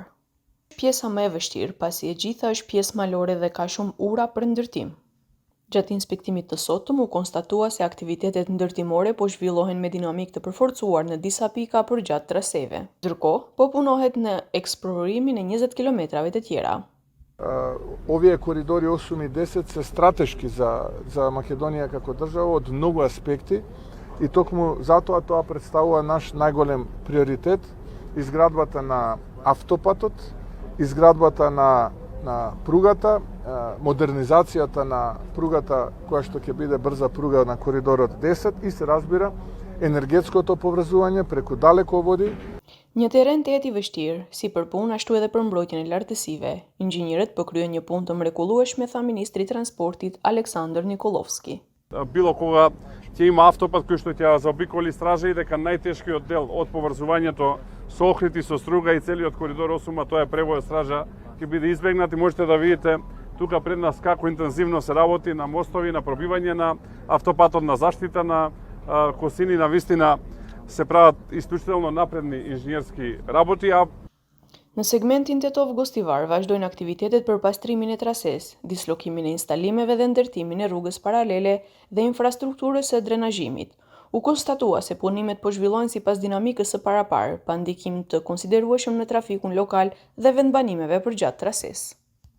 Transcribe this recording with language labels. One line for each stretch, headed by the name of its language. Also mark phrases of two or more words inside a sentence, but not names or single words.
Albanian: Pjesa më e vështirë, pasi e gjitha është pjesë malore dhe ka shumë ura për ndërtim. Gjatë inspektimit të sotëm u konstatua se aktivitetet ndërtimore po zhvillohen me dinamik të përforcuar në disa pika përgjatë traseve. Ndërkohë, po punohet në eksplorimin e 20 kilometrave të tjera.
Macedonian: Овие коридори 8 и 10 се стратешки за Македонија како држава од многу аспекти и токму затоа тоа представува наш најголем приоритет, изградбата на автопатот, изградбата на пругата, модернизацијата на пругата која што ќе биде брза пруга на коридорот 10 и се разбира енергетското поврзување преку далеководи.
Albanian: Një terren të jetë i vështirë, si për punë ashtu edhe për mbrojtjen e lartësive. Inxhinierët po kryen një punë të mrekullueshme, tha ministri i transportit Aleksandar Nikolovski.
Macedonian: Било кога ќе има автопат кој што ќе заобиколи стража и дека најтешкиот дел од поврзувањето со Охрид и со Струга и целиот коридор 8, тоа е превој стража, ќе биде избегнат и можете да видите тука пред нас како интензивно се работи на мостови, на пробивање на автопатот, на заштита на косини, на вистина се прават исклучително напредни инженерски работи.
Albanian: Në segmentin Tetov-Gostivar vazhdojnë aktivitetet për pastrimin e trases, dislokimin e instalimeve dhe ndërtimin e rrugës paralele dhe infrastrukturës së drenazhimit. U konstatua se punimet po zhvillohen sipas dinamikës së paraparë, pa ndikim të konsiderueshëm në trafikun lokal dhe vendbanimeve përgjatë trasesë.